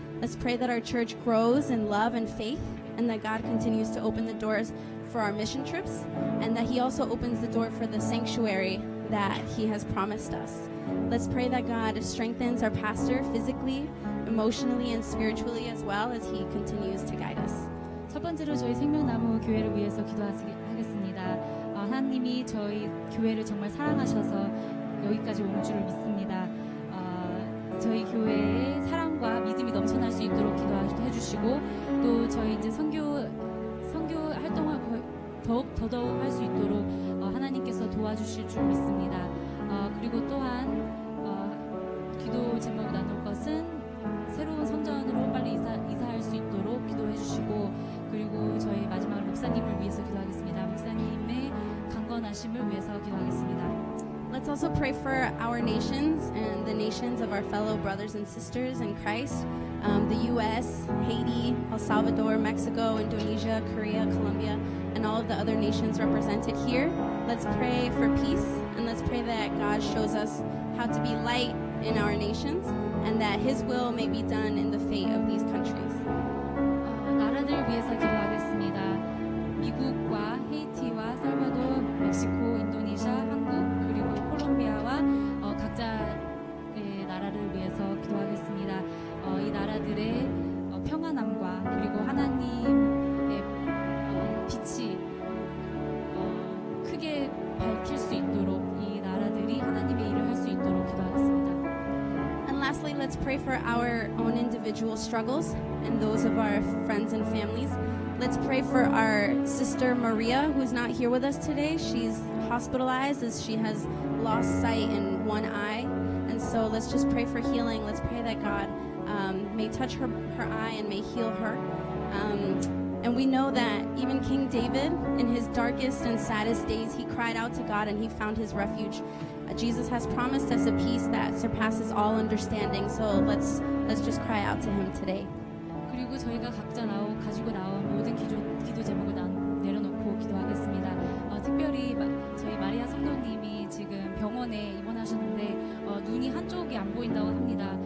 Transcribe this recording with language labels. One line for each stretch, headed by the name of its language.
English: Let's pray that our church grows in love and faith, and that God continues to open the doors for our mission trips, and that He also opens the door for the sanctuary that He has promised us. Let's pray that God strengthens our pastor physically, emotionally, and spiritually as well as He continues to guide us.
Korean: 첫 번째로 저희 생명나무 교회를 위해서 기도하겠습니다. 하나님이 저희 교회를 정말 사랑하셔서 여기까지 온 줄을 믿습니다. 저희 교회에 사랑과 믿음이 넘쳐날 수 있도록 기도해 주시고, 또 저희 이제 선교 활동을 더더욱 할 수 있도록 하나님께서 도와주실 줄 믿습니다. 그리고 또한 기도 제목을 나눌 것은 새로운 성전으로 빨리 이사할 수 있도록 기도해 주시고, 그리고 저희 마지막으로 목사님을 위해서 기도하겠습니다. 목사님의 강건하심을 위해서 기도하겠습니다.
English: Let's also pray for our nations and the nations of our fellow brothers and sisters in Christ. The U.S., Haiti, El Salvador, Mexico, Indonesia, Korea, Colombia, and all of the other nations represented here. Let's pray for peace, and let's pray that God shows us how to be light in our nations, and that His will may be done in the fate of these countries.
Korean: 나라들 위해서 기도하겠습니다. 미국과 헤이티와 살바도르, 멕시코, 인도네시아, 한국, 그리고 콜롬비아와 각자의 나라를 위해서 기도하겠습니다. 이 나라들의 평안함과 그리고 하나님의 빛이 크게 밝힐 수 있도록 이 나라들이 하나님의 일을 할 수 있도록 기도하겠습니다.
English: And lastly, let's pray for our own individual struggles and those of our friends and families. Let's pray for our sister Maria, who's not here with us today. She's hospitalized as she has lost sight in one eye. And so let's just pray for healing. Let's pray that God may touch her eye and may heal her. And we know that even King David, in his darkest and saddest days, he cried out to God and he found his refuge. Jesus has promised us a peace that surpasses all understanding. So let's just cry out to Him today.
Korean: 그리고 저희가 각자 가지고 나온 모든 기도 제목을 내려놓고 기도하겠습니다. 특별히 저희 마리아 성도님이 지금 병원에 입원하셨는데 눈이 한쪽이 안 보인다고 합니다.